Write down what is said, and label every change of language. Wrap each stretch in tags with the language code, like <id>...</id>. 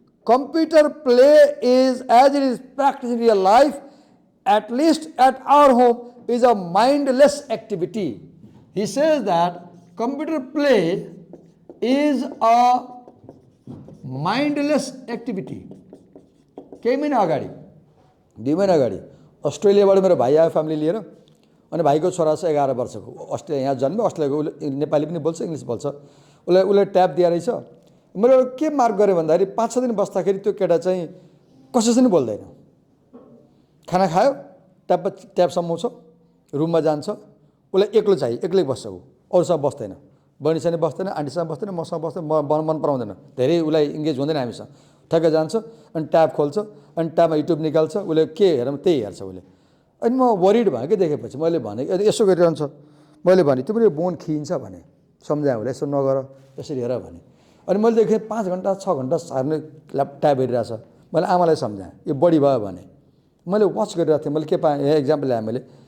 <en>Computer play is, as it is practiced in real life, at least at our home, is a mindless activity. He says that computer play is a mindless activity.</en> <ne>केही महिना अगाडि, 2 महिना अगाडि अस्ट्रेलियाबाट मेरो भाइ आयो family लिएर। अनि भाइको छोरा छ 11 वर्षको, अस्ट्रेलिया यहाँ जन्म्यो, अस्ट्रेलियाको। उसले नेपाली पनि बोल्छ, इङ्ग्लिस बोल्छ। उसले ट्याब दिएर रहेछ। मैले के मार्क गरेँ भन्दाखेरि 5-6 दिन बस्दाखेरि त्यो केटा चाहिँ कसैसँग पनि बोल्दैन। खाना खायो, ट्याब समाउँछ, रुममा जान्छ, उसलाई एक्लो चाहियो, एक्लै बस्छ, ऊ अरूसँग बस्दैन। बहिनीसँग बस्दैन, आन्टीसँग बस्दैन, मसँग बस्दैन, मन पराउँदैन, धेरै उसलाई इङ्गेज हुँदैन हामीसँग। ठ्याक्क जान्छ अनि ट्याब खोल्छ, अनि ट्याबमा युट्युब निकाल्छ, उसले के हेरौँ त्यही हेर्छ उसले। अनि म वरिड भएँ कि देखेपछि। मैले भने यसो गरिरहन्छ। मैले भने तिम्रो बोन खिइन्छ भने, सम्झाएँ उसले, यसो नगर, यसरी हेर भने। अनि मैले देखेँ 5 घन्टा 6 घन्टा सार्ने ट्याब हेरिरहेछ। मैले आमालाई सम्झाएँ, यो बढी भयो भने। मैले वाच गरिरहेको थिएँ। मैले के पाएँ, यहाँ इक्जाम्पल ल्याएँ मैले।</ne>